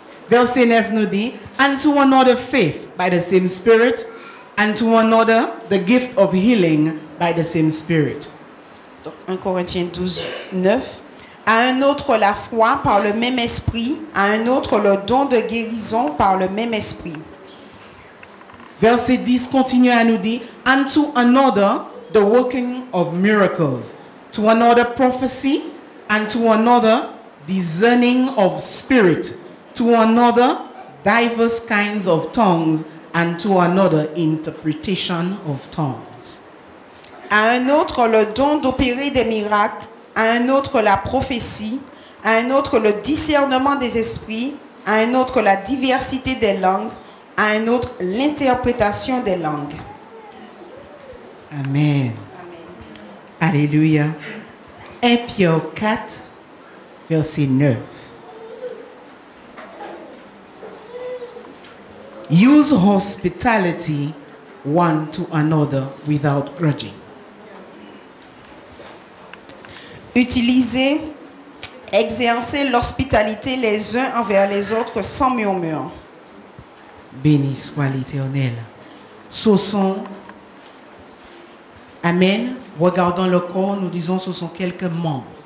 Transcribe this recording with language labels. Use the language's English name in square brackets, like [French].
[French] Verset 9 nous dit, [English] And to another faith by the same Spirit, and to another the gift of healing by the same Spirit. [French] 1 Corinthiens 12, 9. À un autre la foi par le même esprit, à un autre le don de guérison par le même esprit. Verset 10 continue à nous dire, [English] And to another the working of miracles, to another prophecy, and to another discerning of spirit, to another diverse kinds of tongues, and to another interpretation of tongues. [French] À un autre le don d'opérer des miracles, à un autre la prophétie, à un autre le discernement des esprits, à un autre la diversité des langues, à un autre l'interprétation des langues. Amen. Alléluia. 1 Pierre 4, verset 9. [English] Use hospitality one to another without grudging. [French] Utilisez, exercez l'hospitalité les uns envers les autres sans murmure. Béni soit l'Éternel. Ce sont, amen, regardons le corps, nous disons ce sont quelques membres.